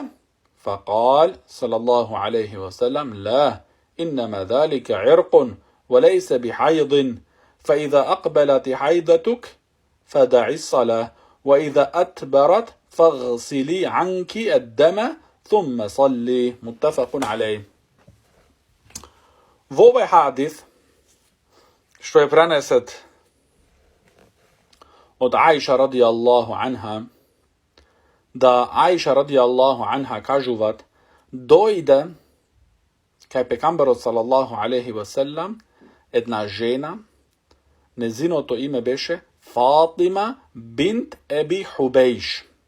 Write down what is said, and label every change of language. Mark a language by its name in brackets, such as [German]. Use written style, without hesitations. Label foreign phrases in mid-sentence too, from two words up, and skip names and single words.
[Arabic] فقال صلى الله عليه وسلم: لا، إنما ذلك عرق وليس بحيض، فإذا أقبلت حيضتك فدعي الصلاة، وإذا أدبرت فاغسلي عنك الدم ثم صلي. متفق عليه. [Macedonian] Во овој хадис, што е пренесет од Аиша [Arabic] رضي الله عنها, [Macedonian] да Аиша [Arabic] رضي الله عنها [Macedonian] кажуваат, дојде кај пекамберот [Arabic] صلى الله عليه وسلم [Macedonian] една жена, незиното име беше Фатима бинт Еби Хубейш.